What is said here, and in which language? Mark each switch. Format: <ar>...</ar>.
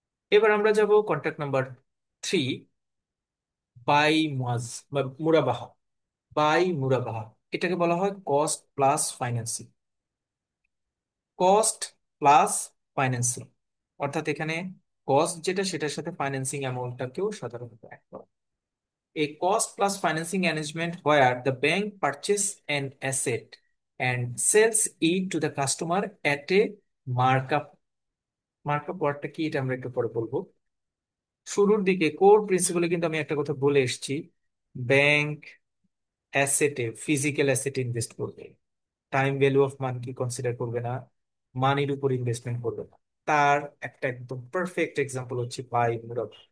<bn>এবার আমরা যাব কন্ট্রাক্ট নাম্বার 3, বাই মুয়াজ বা মুরাবাহা। বাই মুরাবাহা এটাকে বলা হয় cost plus financing. Cost plus financing অর্থাৎ এখানে কস্ট যেটা সেটার সাথে ফাইন্যান্সিং অ্যামাউন্টটাকেও সাধারণত অ্যাড করা।</bn> <en>A cost plus financing arrangement where the bank purchase an asset and sells it to the customer at a markup.</en> <bn>Markup ওয়ার্ডটা কি এটা আমরা একটু পরে বলবো। শুরুর দিকে কোর প্রিন্সিপালে কিন্তু আমি একটা কথা বলে এসেছি, ব্যাংক অ্যাসেটে, ফিজিক্যাল অ্যাসেটে ইনভেস্ট করবে, টাইম ভ্যালু অফ মানি কি কনসিডার করবে না, মানির উপর ইনভেস্টমেন্ট করবে না। তার একটা একদম পারফেক্ট এক্সাম্পল হচ্ছে বাই মুরাদ।</bn>